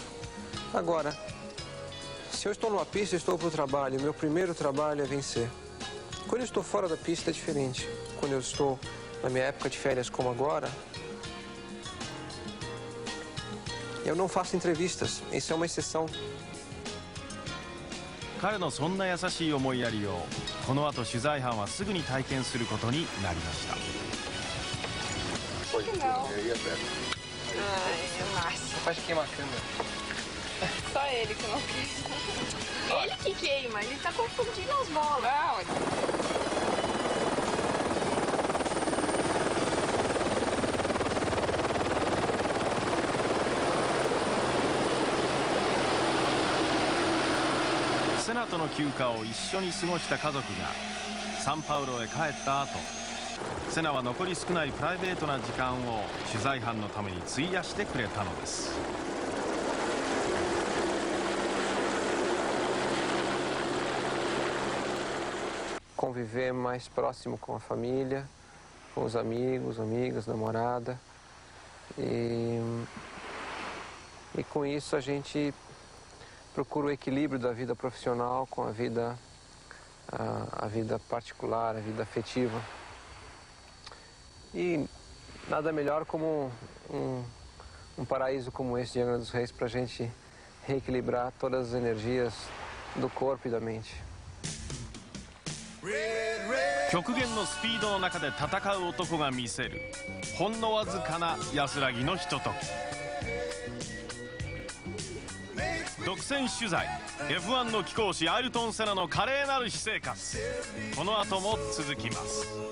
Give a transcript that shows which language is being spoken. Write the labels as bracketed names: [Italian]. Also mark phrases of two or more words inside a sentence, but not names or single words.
[Portuguese] Agora, se eu estou numa pista, eu estou para o trabalho, meu primeiro trabalho é vencer. Quando eu estou fora da pista é diferente. Quando eu estou na minha época de férias como agora, eu não faço entrevistas, isso é uma exceção. [Japanese] 彼のそんな優しい思いやりをこの後取材班はすぐに体験することになりました。 [Portuguese] Não. Ai, é massa. Faz queimar a câmera. Só ele que não queima. Ele que queima, ele tá confundindo as bolas. Não. [Japanese] 「セナとの休暇を一緒に過ごした家族がサンパウロへ帰った後、セナは残り少ないプライベートな時間を取材班のために費やしてくれたのです。 [Portuguese] Conviver mais próximo com a família, com os amigos, amigas, namorada. E com isso a gente procura o equilíbrio da vida profissional com a vida particular, a vida afetiva. E nada melhor como um paraíso como esse de Angra dos Reis para a gente reequilibrar todas as energias do corpo e da mente. [Japanese] 極限のスピードの中で戦う男が見せるほんのわずかな安らぎのひととき。独占取材 F1 の貴公子アイルトン・セナの華麗なる私生活、この後も続きます。